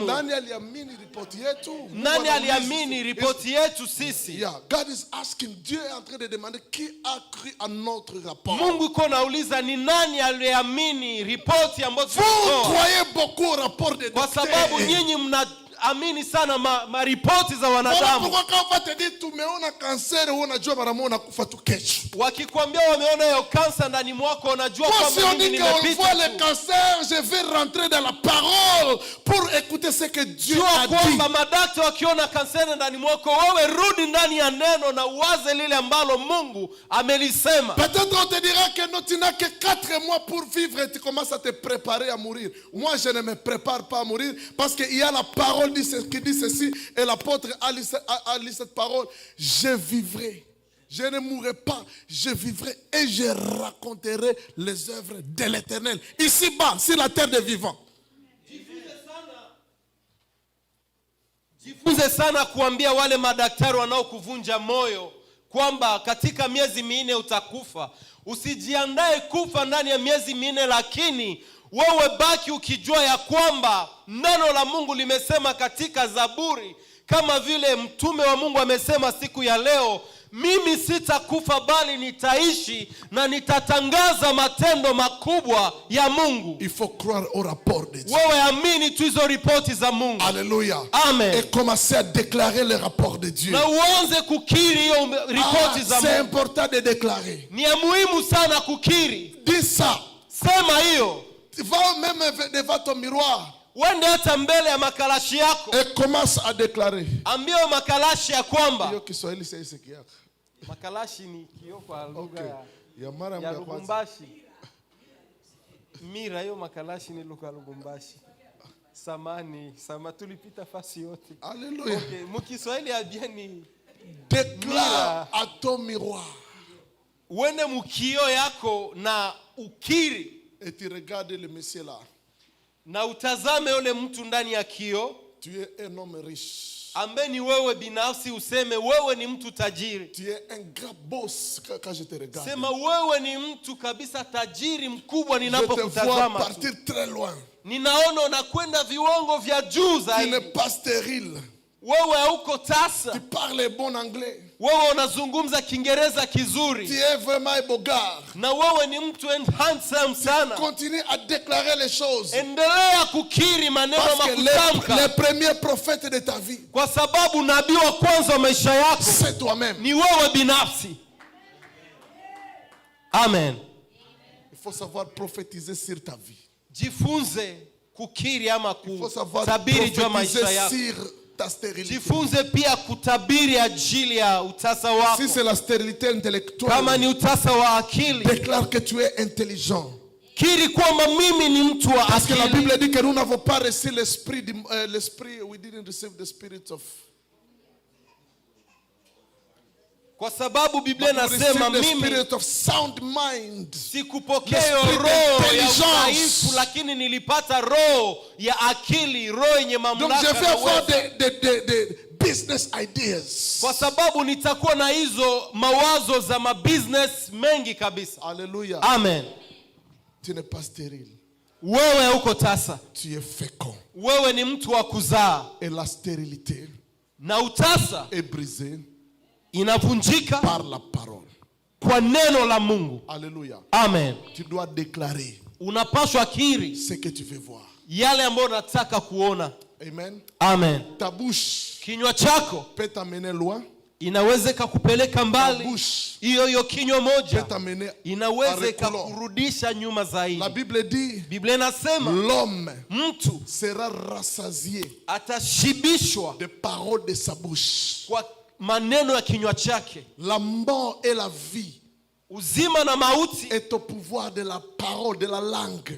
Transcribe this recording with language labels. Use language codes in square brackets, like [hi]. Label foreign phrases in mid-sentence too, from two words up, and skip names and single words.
[sw] Nani aliamini ripoti yetu? nani aliamini ripoti yetu sisi? [en] Yeah, God is asking, [fr] Dieu est en train de demander qui a cru à notre rapport. [sw] Mungu iko nauliza ni nani aliyeamini ripoti ambazo [fr] Vous [sw] tunatoa? [fr] croyez beaucoup au rapport des [sw] Kwa sababu [fr] docteurs. [sw] nyinyi mnaamini sana maripoti za [fr] Voilà [sw] wanadamu. [fr] pourquoi quand on va te dire [sw] tumeona cancer, unajua mara moja unakufa tu kesho. Wakikwambia wameona hiyo kansa ndani mwako, unajua [fr] Moi, si [sw] kwamba [fr] on [sw] mimi [fr] dit qu'on voit [sw] nimepita [fr] le [sw] tu. [fr] cancer, je vais rentrer dans la parole pour écouter ce que Dieu [sw] Jua [fr] a dit. [sw] kwamba madaktari wakiona kanseri ndani mwako, wewe rudi ndani ya neno na uwaze lile ambalo Mungu amelisema. [fr] Peut-être on te dira que non, tu n'as que 4 mois pour vivre et tu commences à te préparer à mourir. Moi, je ne me prépare pas à mourir parce qu'il y a la parole qui dit ceci et l'apôtre a lu cette parole. Je vivrai. Je ne mourrai pas. Je vivrai et je raconterai les œuvres de l'Éternel. Ici-bas, sur la terre des vivants. [sw] Jifunze sana kuambia wale madaktari wanaokuvunja moyo kwamba katika miezi 4 utakufa. Usijiandae kufa ndani ya miezi 4, lakini wewe baki ukijua ya kwamba neno la Mungu limesema katika Zaburi, kama vile mtume wa Mungu amesema siku ya leo, mimi sitakufa bali nitaishi na nitatangaza matendo makubwa ya Mungu. [fr] Il faut croire au rapport de Dieu. [sw] Wewe amini tu hizo ripoti za Mungu. Alléluia. Amen. [fr] Et commencer à déclarer le rapport de Dieu. [sw] Na uanze kukiri hiyo ripoti za [fr] C'est [sw] Mungu. [fr] important de déclarer. [sw] Ni ya muhimu sana kukiri. [fr] Dis ça. [sw] Sema hiyo. [fr] Va même devant ton miroir [sw] Wende hata mbele ya makalashi yako. [fr] et commence à déclarer. [sw] Ambia makalashi ya kwamba Hiyo Kiswahili sasa hiki yako. makalashi ni kioo kwa lugha Ya mara ya ya kwanza. Lugumbashi. Mira, hiyo makalashi ni lugha ya Lugumbashi. Samani tulipita fasi yote. Alléluia. Okay, mukiswahili ya bieni. [fr] Déclare à ton miroir [sw] Wende mukio yako na ukiri. [fr] et tu regardes le monsieur là. [sw] Na utazame yule mtu ndani ya kio. [fr] Tu es un homme riche. [sw] Ambaye ni wewe binafsi, useme wewe ni mtu tajiri. [fr] Tu es un grand boss quand je te regarde. [sw] Sema wewe ni mtu kabisa tajiri mkubwa [fr] Je te vois [sw] ninapokutazama. [fr] partir très loin. [sw] Ninaona unakwenda viwango vya juu [fr] Tu [sw] zaidi. [fr] n'es pas stérile. [sw] Wewe hauko tasa. [fr] Tu parles bon anglais. [sw] Wewe unazungumza Kiingereza [fr] Tu [sw] kizuri. [fr] es vraiment un beau gars. [sw] Na wewe ni mtu handsome sana. [fr] Continue à déclarer les choses. [sw] Endelea kukiri maneno [fr] Parce que [sw] makutamka. [fr] les premiers prophètes de ta vie, [sw] Kwa sababu nabii wa kwanza wa maisha yako [fr] c'est toi-même. [sw] ni wewe binafsi. Amen. [fr] Il faut savoir prophétiser sur ta vie. [sw] Jifunze kukiri ama [fr] Il faut savoir [sw] kutabiri juu ya maisha [fr] prophétiser [sw] yako. [fr] sur ta stérilité. [sw] Jifunze pia kutabiri ajili ya utasa wako. [fr] Si c'est la stérilité intellectuelle, [sw] Kama ni utasa wa akili, [fr] déclare que tu es intelligent. [sw] kiri kwamba mimi ni mtu wa [fr] Parce que la [sw] akili. [fr] Bible dit que nous n'avons pas reçu l'esprit, [en] we didn't receive the spirit of. [sw] Kwa sababu Biblia [en] But we [sw] inasema [en] received the [sw] mimi [en] spirit of sound mind. [sw] sikupokea [fr] L'esprit [sw] roho ya [fr] d'intelligence. [sw] udhaifu, lakini nilipata roho ya akili, roho yenye [fr] Donc [sw] mamlaka [fr] je vais [sw] na [fr] avoir [sw] uwezo. [en] des business ideas. [sw] Kwa sababu nitakuwa na hizo mawazo za mabusiness mengi kabisa. Alléluia. Amen. [fr] Tu n'es pas stérile. [sw] Wewe uko tasa, [fr] Tu es fécond. [sw] wewe ni mtu wa kuzaa, [fr] Et la stérilité [sw] na utasa [fr] est brisée [sw] inavunjika [fr] par la parole. [sw] kwa neno la Mungu. Alléluia. Amen. [fr] Tu dois déclarer [sw] Unapaswa kiri [fr] ce que tu veux voir. [sw] yale ambayo unataka kuona. Amen. Amen. [fr] Ta bouche [sw] Kinywa chako [fr] peut t'amener loin. [sw] inaweza ikakupeleka [fr] Ta [sw] mbali. [fr] bouche [sw] Hiyo kinywa [fr] peut [sw] moja [fr] t'amener à [sw] inaweza [fr] reculons. [sw] ikakurudisha nyuma zaidi. [fr] La Bible dit, [sw] Biblia inasema [fr] l'homme [sw] mtu [fr] sera rassasié [sw] atashibishwa [fr] des paroles de sa bouche. [sw] kwa maneno ya kinywa chake. [fr] La mort et la vie [sw] Uzima na mauti [fr] est au pouvoir de la parole, de la langue.